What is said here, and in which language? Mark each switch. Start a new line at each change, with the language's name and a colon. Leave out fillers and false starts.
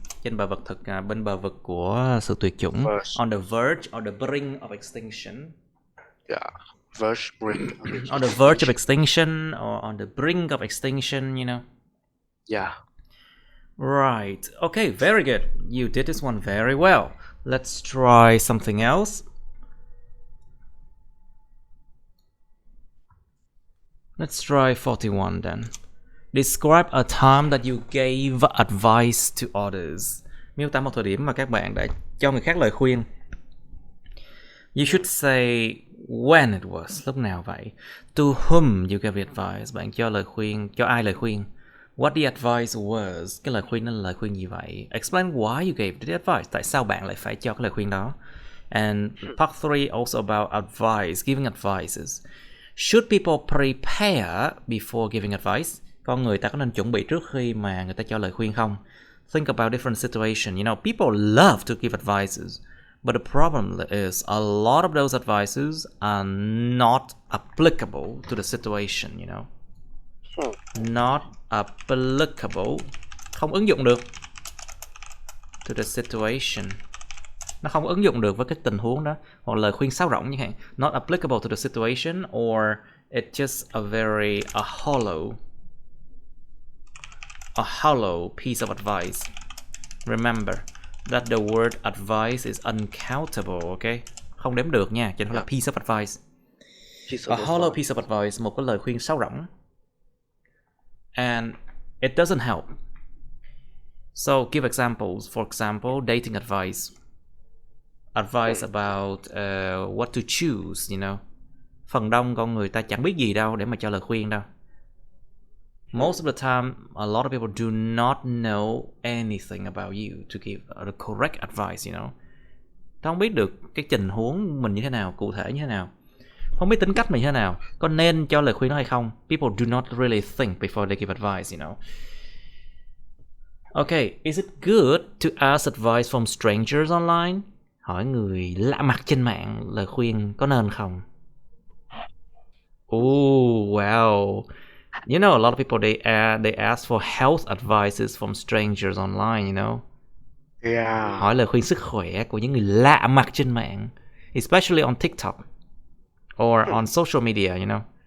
Vietnamese: Trên bờ vực thực, bên bờ vực của sự tuyệt chủng.
English: On the verge or the brink of extinction. Yeah. Verge, brink. On the verge of extinction or on the brink of extinction, you know. Yeah. Right. Okay, very good. You did this one very well. Let's try something else. Let's try 41 then. Describe a time that you gave advice to others.
Vietnamese: Miêu tả một thời điểm mà các bạn đã cho người khác lời khuyên.
English: You should say when it was.
Vietnamese: Lúc nào vậy?
English: To whom you gave advice.
Vietnamese: Bạn cho lời khuyên, cho ai lời khuyên?
English: What the advice was.
Vietnamese: Cái lời khuyên đó là lời khuyên gì vậy?
English: Explain why you gave the advice.
Vietnamese: Tại sao bạn lại phải cho cái lời khuyên đó?
English: And part 3 also about advice, giving advices. Should people prepare before giving advice?
Vietnamese: Con người ta có nên chuẩn bị trước khi mà người ta cho lời khuyên không?
English: Think about different situations. You know, people love to give advices, but the problem is a lot of those advices are not applicable to the situation, you know. Not applicable,
Vietnamese: không ứng dụng được
English: to the situation.
Vietnamese: Nó không ứng dụng được với cái tình huống đó, hoặc lời khuyên sáo rỗng chẳng hạn.
English: Not applicable to the situation, or it's just a hollow piece of advice. Remember that the word advice is uncountable, okay?
Vietnamese: Không đếm được nha, cho nên là piece of advice.
English: A hollow piece of advice,
Vietnamese: một cái lời khuyên sáo rỗng.
English: And it doesn't help. So give examples. For example, dating advice. Advice about what to choose, you know.
Vietnamese: Phần đông con người ta chẳng biết gì đâu để mà cho lời khuyên đâu.
English: Most of the time, a lot of people do not know anything about you to give the correct advice, you know.
Vietnamese: Ta không biết được cái tình huống mình như thế nào, cụ thể như thế nào. Không biết tính cách mình như thế nào, có nên cho lời khuyên đó hay không.
English: People do not really think before they give advice, you know. Okay, is it good to ask advice from strangers online?
Vietnamese: Hỏi người lạ mặt trên mạng lời khuyên có nên không?
English: Oh, wow. You know, a lot of people they ask for health advices from strangers online, you know. Yeah.
Vietnamese: Hỏi lời khuyên sức khỏe của những người lạ mặt trên mạng,
English: especially on TikTok or on social media, you know.